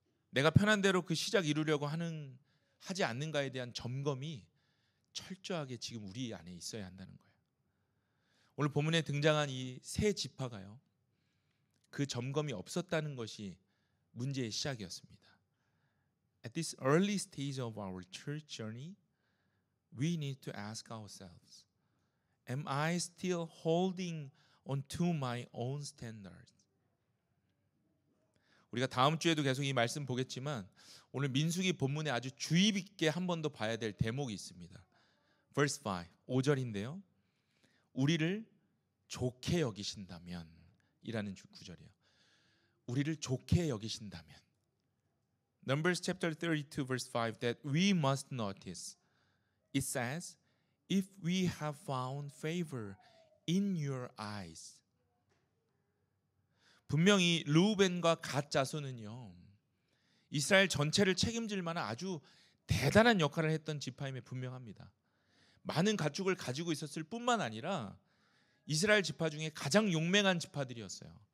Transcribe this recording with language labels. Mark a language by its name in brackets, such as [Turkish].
[Korean] 내가 편한 대로 그 시작 이루려고 하지 않는가에 대한 점검이 철저하게 지금 우리 안에 있어야 한다는 거예요. 오늘 본문에 등장한 이 세 지파가요, 그 점검이 없었다는 것이 문제의 시작이었습니다. [English] At this early stage of our church journey, we need to ask ourselves, am I still holding on to my own standards? [Korean] 우리가 다음 주에도 계속 이 말씀 보겠지만 오늘 민수기 본문에 아주 주의 깊게 한 번 더 봐야 될 대목이 있습니다. [English] Verse 5, [Korean] 5절인데요. 우리를 좋게 여기신다면 이라는 구절이에요. 우리를 좋게 여기신다면, [English] Numbers chapter 32 verse 5 that we must notice. It says, if we have found favor in your eyes. [Korean] 분명히 르우벤과 갓 자손은요, 이스라엘 전체를 책임질 만한 아주 대단한 역할을 했던 지파임에 분명합니다. 많은 가축을 가지고 있었을 뿐만 아니라 이스라엘 지파 중에 가장 용맹한 지파들이었어요.